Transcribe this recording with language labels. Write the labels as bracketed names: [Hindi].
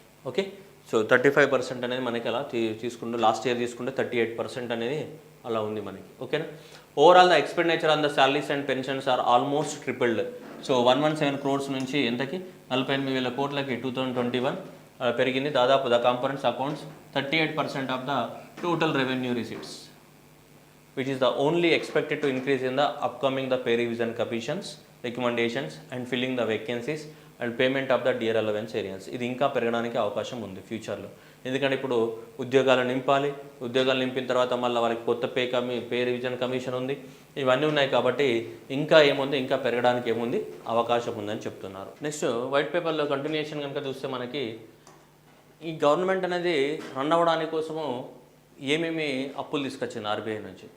[Telugu] Okay, so 35% అనేది మనకి అలా తీసుకుంటే, లాస్ట్ ఇయర్ తీసుకుంటే 38% అనేది అలా ఉంది మనకి. ఓకేనా. [English] Overall the expenditure on the salaries and pensions are almost tripled. [Telugu] So 117 crores నుంచి ఎంతకి 48,000 కోట్లకి 2021 పెరిగింది. [English] దాదాపు the components accounts 38% of the total revenue receipts, which is the only expected to increase in the upcoming the pay revision commissions recommendations and filling the vacancies and payment of the dear allowance arrears. [Telugu] ఇది ఇంకా పెరగడానికి అవకాశం ఉంది ఫ్యూచర్లో. ఎందుకంటే ఇప్పుడు ఉద్యోగాలు నింపాలి, ఉద్యోగాలు నింపిన తర్వాత మళ్ళీ వాళ్ళకి కొత్త పే రివిజన్ కమిషన్ ఉంది, ఇవన్నీ ఉన్నాయి కాబట్టి ఇంకా ఏముంది, ఇంకా పెరగడానికి ఏముంది అవకాశం ఉందని చెప్తున్నారు. నెక్స్ట్ వైట్ పేపర్లో కంటిన్యూషన్ కనుక చూస్తే మనకి ఈ గవర్నమెంట్ అనేది రన్ అవ్వడానికి కోసము ఏమేమి అప్పులు తీసుకొచ్చింది ఆర్బీఐ నుంచి.